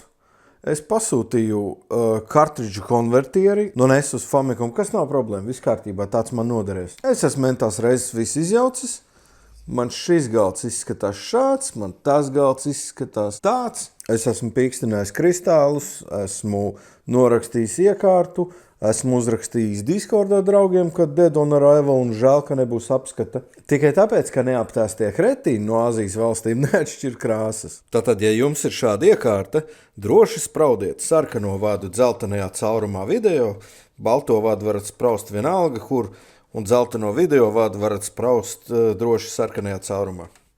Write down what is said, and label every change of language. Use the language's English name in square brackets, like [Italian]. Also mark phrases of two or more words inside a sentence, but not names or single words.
[Latvian] Es pasūtīju kartridžu konvertieri, nes uz Famicom, kas nav problēma, viss kārtībā, tāds man noderēs. Es esmu mentās reizes viss izjaucis, man šis galds izskatās šāds, man tas galds izskatās tāds. Es esmu pīkstinājis kristālus, esmu norakstījis iekārtu, esmu uzrakstījis Discordā draugiem, ka [English] dead on arrival [Latvian] un žēl, ka nebūs apskata. Tikai tāpēc, ka neaptēstie kretīni no Āzijas valstīm neatšķir krāsas. Tātad, ja jums ir šāda iekārta, droši spraudiet sarkano vadu dzeltenajā caurumā video, balto vadu varat spraust vienalga, kur, un dzelteno video vadu varat spraust droši sarkanajā caurumā.